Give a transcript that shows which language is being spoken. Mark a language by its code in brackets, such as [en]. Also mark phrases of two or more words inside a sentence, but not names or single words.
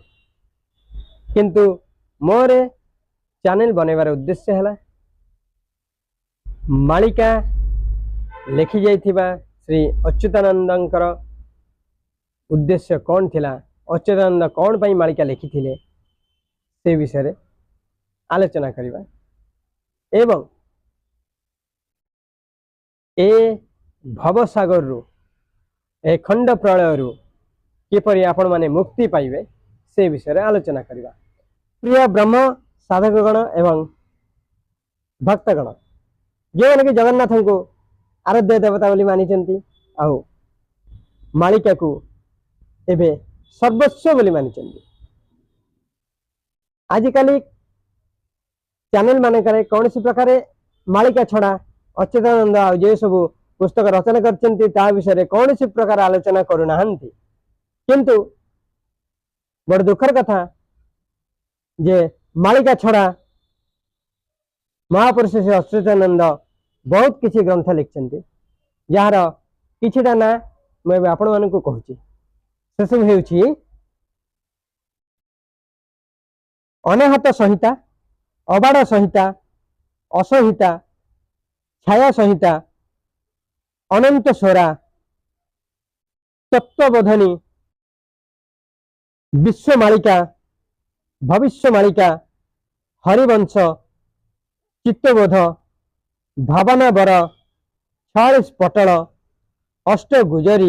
[or] କିନ୍ତୁ ମୋର ଚ୍ୟାନେଲ ବନେଇବାର ଉଦ୍ଦେଶ୍ୟ ହେଉଛି ମାଳିକା ଲେଖି ଯାଇଥିବା ଶ୍ରୀ ଅଚ୍ୟୁତାନନ୍ଦଙ୍କର ଉଦ୍ଦେଶ୍ୟ କଣ ଥିଲା ଅଚ୍ୟୁତାନନ୍ଦ କାହିଁପାଇଁ ମାଳିକା ଲେଖିଥିଲେ ସେ ବିଷୟରେ ଆଲୋଚନା କରିବା ଏବଂ ଏ ଭବସାଗରରୁ ଏ ଖଣ୍ଡ ପ୍ରଳୟରୁ କିପରି ଆପଣମାନେ ମୁକ୍ତି ପାଇବେ ସେ ବିଷୟରେ ଆଲୋଚନା କରିବା। ପ୍ରିୟ ବ୍ରହ୍ମ ସାଧକଗଣ ଏବଂ ଭକ୍ତଗଣ ଯେଉଁମାନେ କି ଜଗନ୍ନାଥଙ୍କୁ ଆରାଧ୍ୟ ଦେବତା ବୋଲି ମାନୁଛନ୍ତି ଆଉ ମାଳିକାକୁ ଏବେ ସର୍ବସ୍ୱ ବୋଲି ମାନୁଛନ୍ତି। ଆଜିକାଲି ଚ୍ୟାନେଲମାନଙ୍କର କୌଣସି ପ୍ରକାର ମାଳିକା ଛଡ଼ା ଅଚ୍ୟୁତାନନ୍ଦ ଆଉ ଯେ ସବୁ ପୁସ୍ତକ ରଚନା କରିଛନ୍ତି ତା ବିଷୟ କୌଣସି ପ୍ରକାର ଆଲୋଚନା କରୁନାହାନ୍ତି, କିନ୍ତୁ ବଡ଼ ଦୁଃଖର କଥା ଯେ ମାଳିକା ଛଡ଼ା ମହାପୁରୁଷ ଶ୍ରୀ ଅଚ୍ୟୁତାନନ୍ଦ ବହୁତ କିଛି ଗ୍ରନ୍ଥ ଲେଖିଛନ୍ତି ଯାର କିଛିଟା ନା ମୁଁ ଆପଣମାନଙ୍କୁ କହୁଛି। ସେ ସବୁ ହେଉଛି ଅନାହତ ସଂହିତା, ଅବାଡ଼ ସଂହିତା, ଅସଂହିତା, ଛାୟା ସଂହିତା, ଅନନ୍ତ ସ୍ୱରା, ତତ୍ତ୍ୱବୋଧିନୀ, विश्वमालिका, भविष्यमालिका, हरिवंश, चित्तबोध, भावना बर, 46 पटल, अष्टगुजरी,